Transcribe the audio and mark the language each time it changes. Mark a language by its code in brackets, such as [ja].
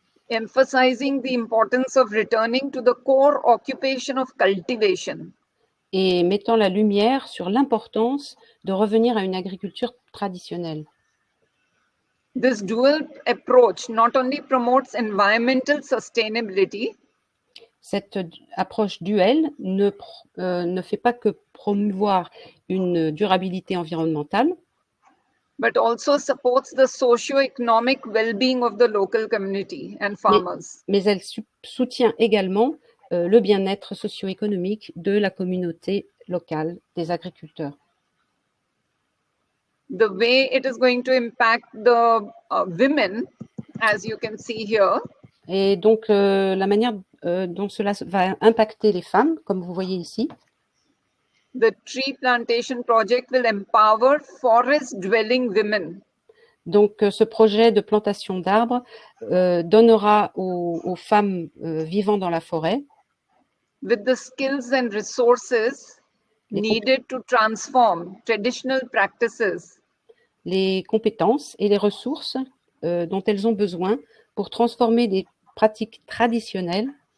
[en] Emphasizing the importance of returning to the core occupation of cultivation. [fr] et mettant la lumière sur l'importance de revenir à une agriculture traditionnelle. [en] This dual approach not only promotes environmental sustainability, [fr] Cette approche duelle ne fait pas que promouvoir une durabilité environnementale, [en] but also supports the socio-economic well-being of the local community and farmers. [fr] mais elle soutient également le bien-être socio-économique de la communauté locale des agriculteurs. [en] The way it is going to impact the women, as you can see here, [fr] Et donc, la manière dont cela va impacter les femmes, comme vous voyez ici, [en] the tree plantation project will empower forest-dwelling women [fr] donc ce projet de plantation d'arbres donnera aux femmes vivant dans la forêt [en] with the skills and resources needed to transform traditional practices [fr] les compétences et les ressources dont elles ont besoin pour transformer des pratiques traditionnelles